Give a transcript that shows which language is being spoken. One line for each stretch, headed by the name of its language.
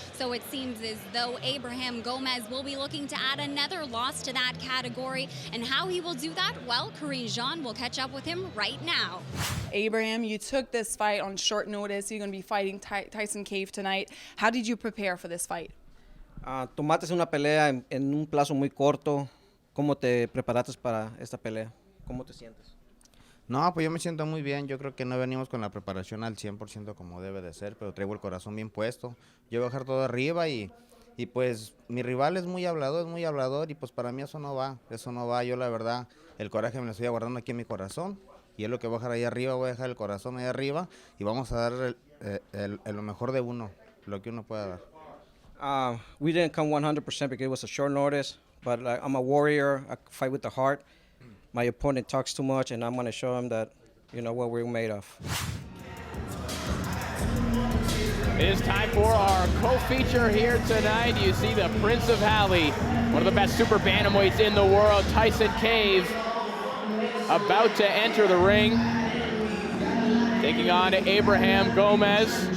English: So it seems as though Abraham Gomez will be looking to add another loss to that category. And how he will do that? Well, Corinne Jean will catch up with him right now. Abraham, you took this fight on short notice. You're going to be fighting Tyson Cave tonight. How did you prepare for this fight?
Spanish: Tomaste una pelea en un plazo muy corto. ¿Cómo te preparaste para esta pelea? ¿Cómo te sientes? No, pues yo me siento muy bien. Yo creo que no venimos con la preparación al 100% como debe de ser, pero traigo el corazón bien puesto. Yo voy a dejar todo arriba y pues mi rival es muy hablador y pues para mí eso no va. Yo la verdad, el coraje me lo estoy guardando aquí en mi corazón y es lo que voy a dejar ahí arriba, voy a dejar el corazón ahí arriba y vamos a dar lo mejor de uno, lo que uno pueda dar.
English: We didn't come 100% because it was a short notice, but I'm a warrior, I fight with the heart. My opponent talks too much, and I'm going to show him that, what we're made of. It is time for our co-feature here tonight. You see the Prince of Hali, one of the best super bantamweights in the world, Tyson Cave, about to enter the ring, taking on Abraham Gomez.